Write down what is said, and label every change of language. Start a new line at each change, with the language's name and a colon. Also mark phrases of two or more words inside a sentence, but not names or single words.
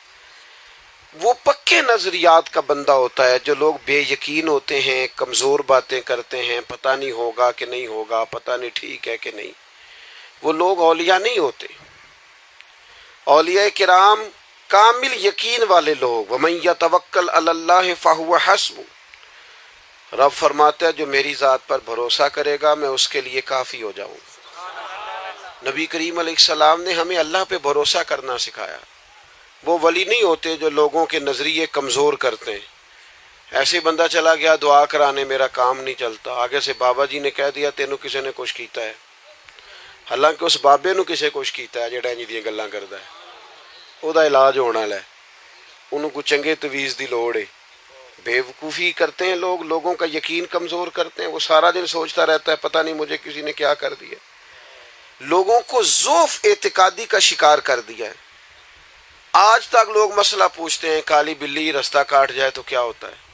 Urdu: وہ پکے نظریات کا بندہ ہوتا ہے۔ جو لوگ بے یقین ہوتے ہیں، کمزور باتیں کرتے ہیں، پتہ نہیں ہوگا کہ نہیں ہوگا، پتہ نہیں ٹھیک ہے کہ نہیں، وہ لوگ اولیاء نہیں ہوتے۔ اولیاء کرام کامل یقین والے لوگ،
Arabic: وَمَن يَتَوَكَّلْ عَلَى اللَّهِ فَهُوَ حَسْبُهُ،
Urdu: رب فرماتا ہے جو میری ذات پر بھروسہ کرے گا میں اس کے لیے کافی ہو جاؤں گا۔ نبی کریم علیہ السلام نے ہمیں اللہ پہ بھروسہ کرنا سکھایا۔ وہ ولی نہیں ہوتے جو لوگوں کے نظریے کمزور کرتے ہیں۔ ایسے بندہ چلا گیا دعا کرانے، میرا کام نہیں چلتا، آگے سے بابا جی نے کہہ دیا
Punjabi: تینوں کسی نے کچھ کیتا ہے، حالانکہ اس بابے نو کسے کچھ کیتا ہے جڑا انج دیاں گلاں کردا ہے، او دا علاج ہونا ہے، انہوں کو چنگے تویز دی لوڑ ہے۔
Urdu: بے وقوفی کرتے ہیں لوگ، لوگوں کا یقین کمزور کرتے ہیں۔ وہ سارا دن سوچتا رہتا ہے پتہ نہیں مجھے کسی نے کیا کر دیا۔ لوگوں کو ضعف اعتقادی کا شکار کر دیا ہے۔ آج تک لوگ مسئلہ پوچھتے ہیں کالی بلی رستہ کاٹ جائے تو کیا ہوتا ہے؟